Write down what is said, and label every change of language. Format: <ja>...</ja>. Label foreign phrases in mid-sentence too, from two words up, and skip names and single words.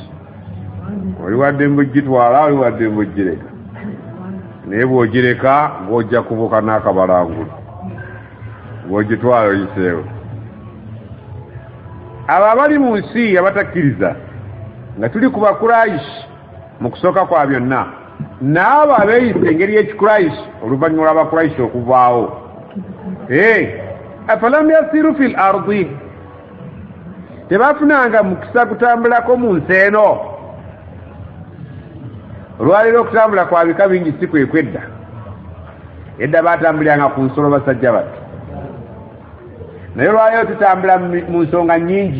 <lg>Oli wadde mbugitwala, oli wadde mbugireka, naye bw'ogireka ng'ojja kubuka n'akabalangulu, bw'ogitwala oyiseewo. Abo abali mu nsi abatakkiriza nga tuli ku bakuraishi mu kusooka kwa byonna, n'abo abeeyisa engeri y'ekikuraishi oluvannyuma lw'abakuraishi okuvaawo.</lg> <ar>أفلم يسيروا في الأرض,</ar> <lg>tebafunanga mukisa kutambulako mu nsi eno. Olwaleero okutambula kwa bika bingi si kwe kwedda. Edda baatambuliranga ku nsolo basajja battu, naye olwaleero tutambula mu nsonga nnyingi.</lg>